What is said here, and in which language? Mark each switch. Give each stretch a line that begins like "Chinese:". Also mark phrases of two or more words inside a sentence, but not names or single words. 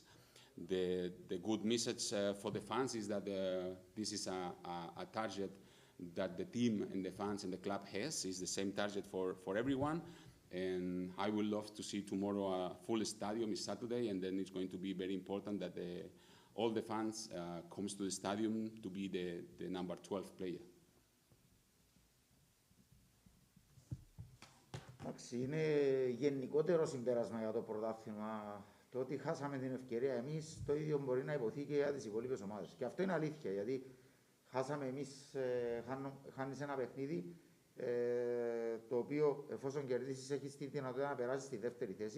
English: The good message for the fans is that this is a target that the team and the fans and the club has. Is the same target for everyone. And I would love to see tomorrow a full stadium. It's Saturday, and then it's going to be very important that all the fans comes to the stadium to be the number 12 player.
Greek: Εντάξει, είναι γενικότερο συμπέρασμα για το πρωτάθλημα. Το ότι χάσαμε την ευκαιρία εμείς, το ίδιο μπορεί να υποθεί και για τις υπόλοιπες ομάδες. Και αυτό είναι αλήθεια, γιατί χάσαμε εμείς, χάνεις ένα παιχνίδι, το οποίο εφόσον κερδίσεις έχεις τη δυνατότητα να περάσεις στη δεύτερη θέση.